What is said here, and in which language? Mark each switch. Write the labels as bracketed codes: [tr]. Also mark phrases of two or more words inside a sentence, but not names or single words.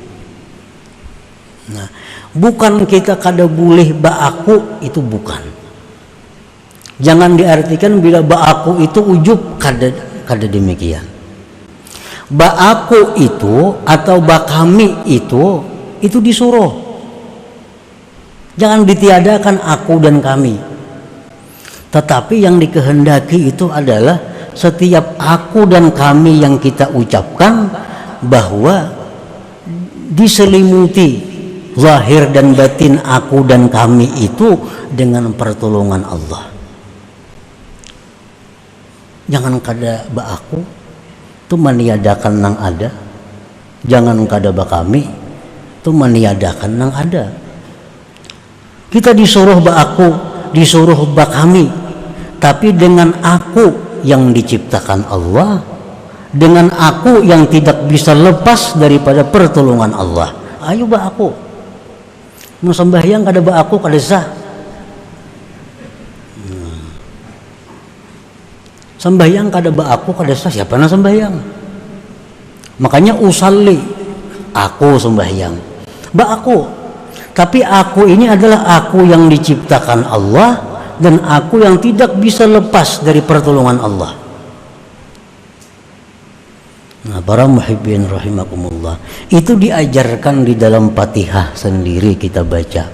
[bjn] Nah, bukan kita kada boleh ba'aku, itu bukan. [id] Jangan diartikan bila ba'aku itu ujub, kada demikian. Ba'aku itu atau ba'kami itu disuruh. Jangan ditiadakan aku dan kami. Tetapi yang dikehendaki itu adalah setiap aku dan kami yang kita ucapkan bahwa diselimuti zahir dan batin aku dan kami itu dengan pertolongan Allah. [bjn] Jangan kada ba aku itu meniadakan nang ada, jangan kada ba kami itu meniadakan nang ada. [id] Kita disuruh ba aku, disuruh ba kami, tapi dengan aku yang diciptakan Allah, dengan aku yang tidak bisa lepas daripada pertolongan Allah. [bjn] Ayo ba aku, mau sembahyang kada ba aku kada sah. Sembahyang kada ba aku kada sah, siapa na sembahyang? [id] Makanya usalli, aku sembahyang, [bjn] ba aku. [id] Tapi aku ini adalah aku yang diciptakan Allah dan aku yang tidak bisa lepas dari pertolongan Allah. Nah, para [ar] محبين رحمكم الله, [id] itu diajarkan di dalam Fatihah sendiri kita baca.